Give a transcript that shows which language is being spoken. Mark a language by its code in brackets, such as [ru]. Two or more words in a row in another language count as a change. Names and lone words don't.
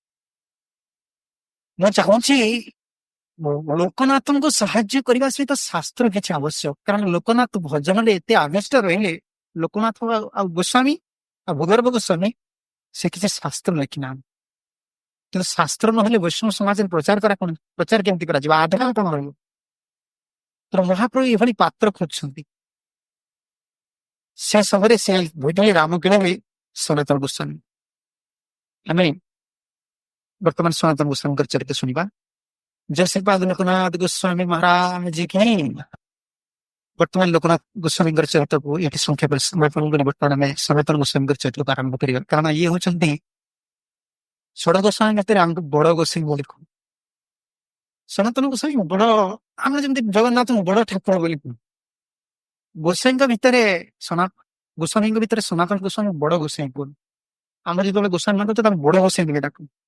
[or] ମୁଁ ଚାହୁଁଛି ଲୋକନାଥଙ୍କୁ ସାହାଯ୍ୟ କରିବା ସହିତ ଶାସ୍ତ୍ର କିଛି ଆବଶ୍ୟକ କାରଣ ଲୋକନାଥ ଭଜନରେ ଏତେ ଆବିଷ୍ଟ ରହିଲେ ଲୋକନାଥ ଆଉ ଗୋସ୍ୱାମୀ ଆଉ ଭୂଗର୍ଭ ଗୋସ୍ୱାମୀ ସେ କିଛି ଶାସ୍ତ୍ର ଲେଖିନାହାନ୍ତି କିନ୍ତୁ ଶାସ୍ତ୍ର ନହେଲେ ବୈଷ୍ଣବ ସମାଜରେ ପ୍ରଚାର କେମିତି କରାଯିବ ଆଧାର କଣ ରହିବ ତେଣୁ ମହାପ୍ରଭୁ ଏଭଳି ପାତ୍ର ଖୋଜୁଛନ୍ତି ସେ ସମୟରେ ସେ ଭୂତଳୀ ରାମକିଣରେ ସନାତନ ଗୋସ୍ୱାମୀ ଆମେ ବର୍ତ୍ତମାନ ସନାତନ ଗୋସ୍ୱାମୀଙ୍କର ଚରିତ୍ର ଶୁଣିବା [hi] जयश्रीपाद लोकनाथ गोस्वामी महाराज की [or] ବର୍ତ୍ତମାନ ଲୋକନାଥ ଗୋସ୍ୱାମୀଙ୍କର ଚରିତ୍ରକୁ ଏଠି ସଂକ୍ଷେପ ବର୍ତ୍ତମାନ ଆମେ ସନାତନ ଗୋସ୍ୱାମୀଙ୍କର ଚରିତ୍ରକୁ ଆରମ୍ଭ କରିବା କାରଣ ଇଏ ହଉଛନ୍ତି ଷୋଡ ଗୋସ୍ୱାମୀ ଭିତରେ ଆମକୁ ବଡ ଗୋସ୍ୱାମୀ ବୋଲି କହୁ ସନାତନ ଗୋସ୍ୱାମୀ ବଡ ଆମେ ଯେମିତି ଜଗନ୍ନାଥଙ୍କୁ ବଡ ଠାକୁର ବୋଲି କହୁ ଗୋସ୍ୱାମୀଙ୍କ ଭିତରେ ଗୋସ୍ୱାମୀଙ୍କ ଭିତରେ ସନାତନ ଗୋସ୍ୱାମୀ ବଡ ଗୋସ୍ୱାମୀ କହୁ ଆମର ଯେତେବେଳେ ଗୋସ୍ୱାମୀ ମାନଙ୍କୁ ତାଙ୍କୁ ବଡ ଗୋସ୍ୱାମୀ ବୋଲି ଡାକୁ